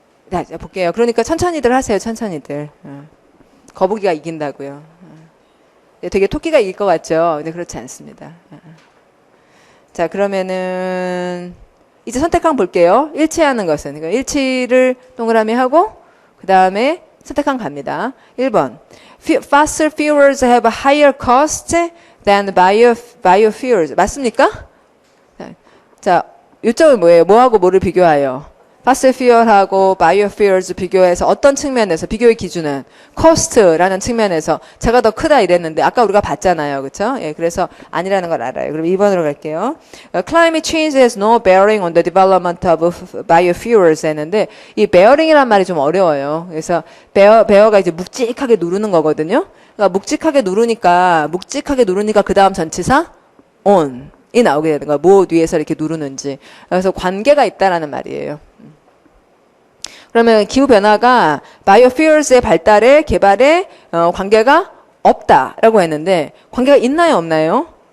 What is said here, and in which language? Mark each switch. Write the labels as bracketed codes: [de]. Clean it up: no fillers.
[ko] 자, 볼게요. 그러니까 천천히들 하세요. 천천히들. 거북이가 이긴다고요. 되게 토끼가 이길 것 같죠? 근데 그렇지 않습니다. 자, 그러면은 이제 선택한 볼게요. 일치하는 것은. 그러니까 일치를 동그라미 하고 그 다음에 선택한 갑니다. 1번. [en] Fossil fuels have a higher cost than biofuels. [ko] 맞습니까? 자, 요점은 뭐예요? 뭐하고 뭐를 비교하여? Fossil fuel하고 biofuels 비교해서 어떤 측면에서 비교의 기준은 cost라는 측면에서 제가 더 크다 이랬는데 아까 우리가 봤잖아요. 그렇죠? 예, 그래서 아니라는 걸 알아요. 그럼 2번으로 갈게요. [en] Climate change has no bearing on the development of biofuels [ko] 했는데 이 bearing이란 말이 좀 어려워요. 그래서 bear가 이제 묵직하게 누르는 거거든요. 그러니까 묵직하게 누르니까 그 다음 전치사 on 이 나오게 되는 거예요. 뭐 위에서 이렇게 누르는지. 그래서 관계가 있다라는 말이에요. 그러면 기후변화가 바이오퓨얼스의 발달에 개발에 관계가 없다라고 했는데 관계가 있나요 없나요?